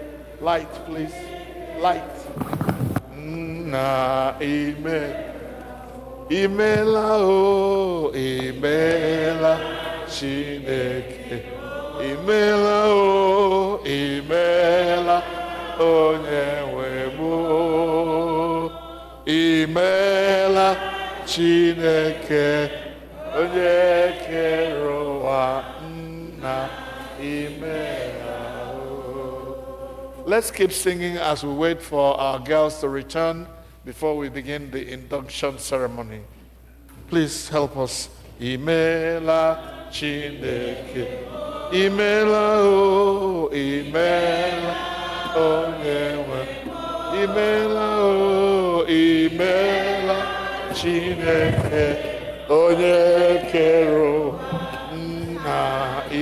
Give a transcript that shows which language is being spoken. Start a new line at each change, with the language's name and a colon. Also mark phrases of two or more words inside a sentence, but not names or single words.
English: Light, please. Light.
Igbo: Imela o, imela Chineke, imela o, imela Onye-nwe-mụ, imela Chineke, onye kere ụwa, nna imela o.
English: Let's keep singing as we wait for our girls to return before we begin the induction ceremony. Please help us.
Igbo: Imela Chineke, imela o, imela Onye-nwe, imela o, imela Chineke, onye kere nna